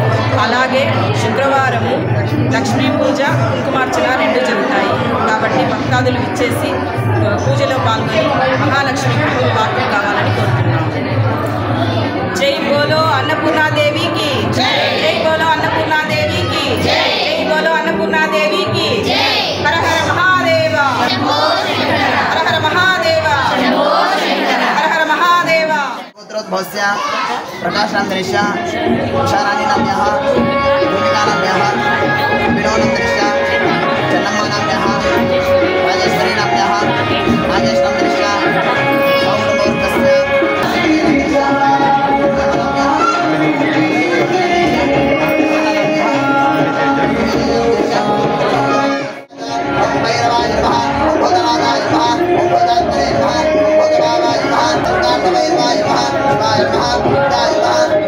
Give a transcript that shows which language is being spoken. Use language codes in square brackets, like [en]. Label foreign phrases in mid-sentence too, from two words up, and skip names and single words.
[te] అలాగే శుక్రవారము లక్ష్మీ పూజ కుంకుమార్చన 2 జరుగుతాయి కాబట్టి భక్తాదులు ఇచ్చేసి పూజలో పాల్గొని మహాలక్ష్మి కృపకు పాత్రలు కావాలని కోరుతున్నాము. [hi] जय बोलो [te] అన్నపూర్ణాదేవికి జై, [hi] जय बोलो [te] అన్నపూర్ణాదేవికి జై, [hi] जय बोलो [te] అన్నపూర్ణాదేవికి జై. [sa] హర హర మహాదేవ, హర హర మహాదేవ, హర హర మహాదేవ. पुत्रोद्भवस्य प्रकाशान्तरिश्च उषाराणीनाम्यः भूमिकानाम्यः विनोदन्तरिश्च चन्नम्मानाम्यः राजेश्वरीनाम्यः राजेशनन्तरिश्च सौम्यमूर्तस्य भैरवाय नमः भूतनाथाय नमः भूतान्तरे नमः भूतभावाय नमः भूतान्तवैरवाय नमः शिवाय नमः बुद्धाय नमः.